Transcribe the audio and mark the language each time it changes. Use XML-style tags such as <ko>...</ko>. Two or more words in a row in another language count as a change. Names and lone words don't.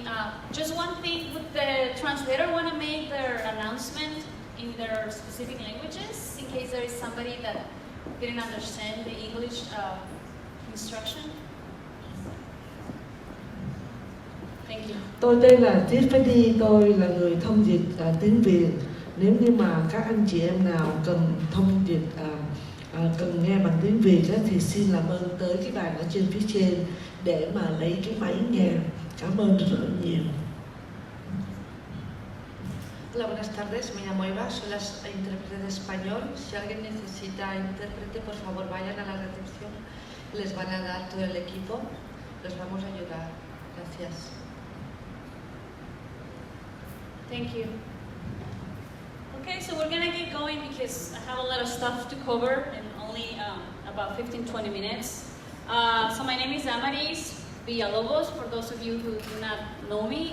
<en>Just one thing, would the translator want to make their announcement in their specific languages in case there is somebody that didn't understand the English instruction? Thank you.</en> <vi>Tôi tên là Tiffany, tôi là người thông dịch tiếng Việt. Nếu như mà các anh chị em nào cần thông dịch, cần nghe bằng tiếng Việt thì xin làm ơn tới cái bàn ở trên phía trên để mà lấy cái máy nghe. Cảm ơn rất là nhiều.</vi> <es>Hola, buenas tardes. Me llamo Eva, soy la intérprete de español. Si alguien necesita intérprete, por favor vayan a la recepción. Les van a dar todo el equipo. Los vamos a ayudar. Gracias.</es> <en>Thank you. Okay, so we're gonna get going because I have a lot of stuff to cover in only about 15-20 minutes. So my name is Damaris Villalobos, for those of you who do not know me.</en>